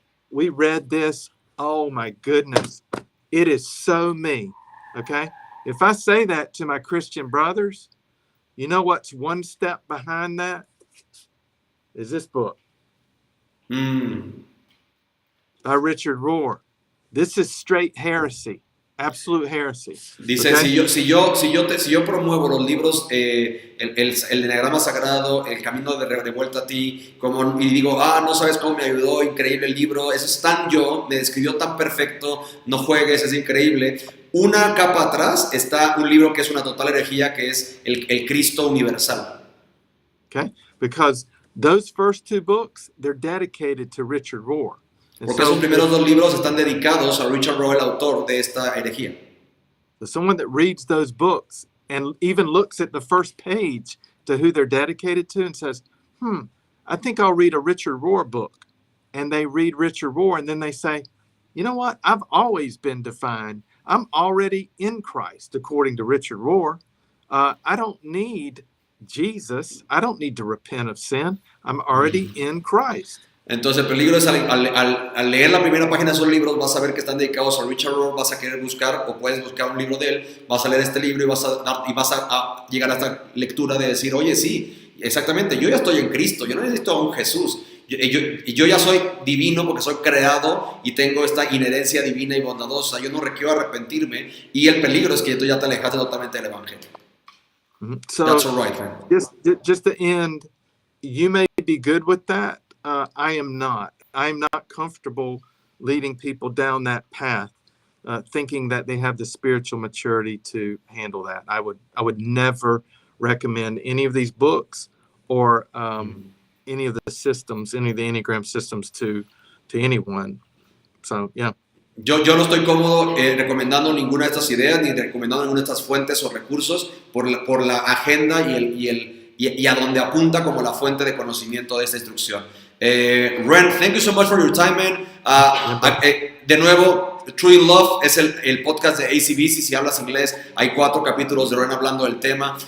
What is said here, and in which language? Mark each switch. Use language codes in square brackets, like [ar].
[en] We read this. Oh my goodness. It is so me. Okay. If I say that to my Christian brothers, you know what's one step behind that? Is this book. By Richard Rohr. This is straight heresy. Absolute heresy. [es] Dice, okay? si yo promuevo los libros, el Enneagrama Sagrado, El Camino de Vuelta a Ti, y digo, no sabes cómo me ayudó, increíble el libro, eso es tan yo, me describió tan perfecto, no juegues, es increíble. Una capa atrás está un libro que es una total herejía, que es el Cristo Universal. [en] Okay, because those first two books, they're dedicated to Richard Rohr. [es] Porque esos primeros dos libros están dedicados a Richard Rohr, el autor de esta herejía. [en] So someone that reads those books and even looks at the first page to who they're dedicated to and says, I think I'll read a Richard Rohr book. And they read Richard Rohr and then they say, you know what? I've always been defined. I'm already in Christ, according to Richard Rohr. I don't need Jesus. I don't need to repent of sin. I'm already in Christ. [es] Entonces el peligro es al leer la primera página de esos libros vas a ver que están dedicados a Richard Rohr, vas a querer buscar o puedes buscar un libro de él, vas a leer este libro y vas a llegar a esta lectura de decir, oye, sí, exactamente, yo ya estoy en Cristo, yo no necesito a un Jesús, yo ya soy divino porque soy creado y tengo esta inherencia divina y bondadosa, yo no requiero arrepentirme, y el peligro es que tú ya te alejaste totalmente del Evangelio. [en] So, that's all right, man. Just to end, you may be good with that, I am not. I'm not comfortable leading people down that path, thinking that they have the spiritual maturity to handle that. I would never recommend any of these books or any of the systems, any of the Enneagram systems to anyone. So, yeah. [es] Yo no estoy cómodo recomendando ninguna de estas ideas ni recomendando ninguna de estas fuentes o recursos por la agenda y a donde apunta como la fuente de conocimiento de esta instrucción. [en] Ren, thank you so much for your time, man. [es] De nuevo, True in Love es el podcast de ACBC. Si hablas inglés, hay 4 capítulos de Ren hablando del tema.